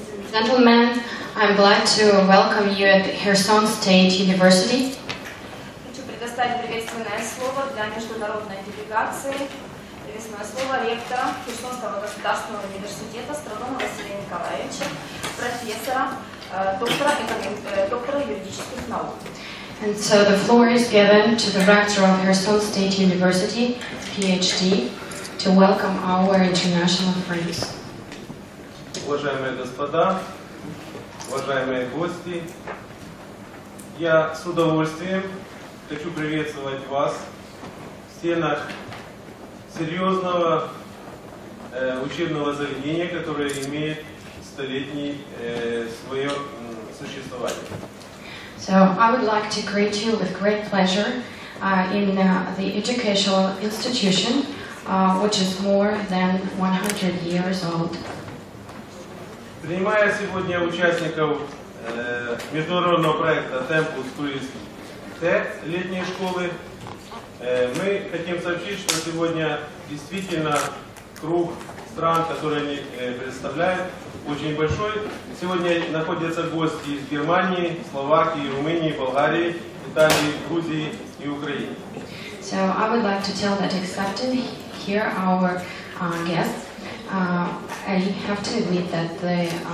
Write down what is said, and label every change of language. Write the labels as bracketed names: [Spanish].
[English] Gentlemen, I'm glad to welcome you at Kherson State University. [Russian] Хочу предоставить приветственное слово для международной делегации. Приветственное слово ректора Херсонского государственного университета Страдона Василия Николаевича, профессора, доктора юридических наук. [English] And so the floor is given to the rector of Kherson State University, PhD, to welcome our international friends. [Russian] Уважаемые господа, уважаемые гости, я с удовольствием хочу приветствовать вас в стенах серьезного учебного заведения, которое имеет столетнее свое существование. [English] So I would like to greet you with great pleasure in the educational institution, which is more than 100 years old. [Russian] Принимая сегодня участников международного проекта Tempus Project летней школы, мы хотим сообщить, что сегодня действительно круг стран, которые они представляют, очень большой. Сегодня находятся гости из Германии, Словакии, Румынии, Болгарии, Италии, Грузии и Украины. [English] So I would like to tell that accepting here our guests, I have to admit that the